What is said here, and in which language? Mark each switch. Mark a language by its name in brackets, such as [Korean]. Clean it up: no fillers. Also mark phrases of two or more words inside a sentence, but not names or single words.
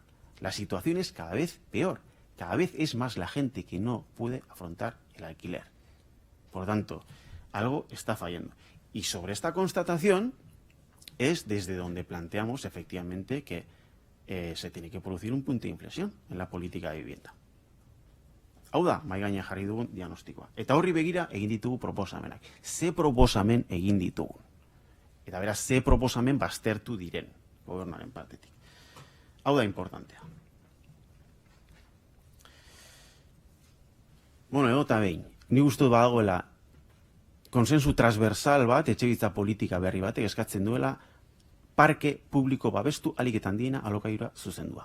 [Spanish] La situación es cada vez peor. Cada vez es más la gente que no puede afrontar el alquiler. Por tanto, algo está fallando. Y sobre esta constatación es desde donde planteamos efectivamente que se tiene que producir un punto de inflexión en la política de vivienda. [Basque] Hau da, mai gainean jarri dugun diagnostikoa. Eta horri begira egin ditugu proposamenak. Ze proposamen egin ditugun. Eta beraz, ze proposamen baztertu diren gobernuaren partetik. Hau da importantea. Bueno, eta behin, ni uste badagoela konsensu transversal bat, etxebizitza politika berri batek eskatzen duela parke publiko babestu alik eta handiena alokairua zuzendua.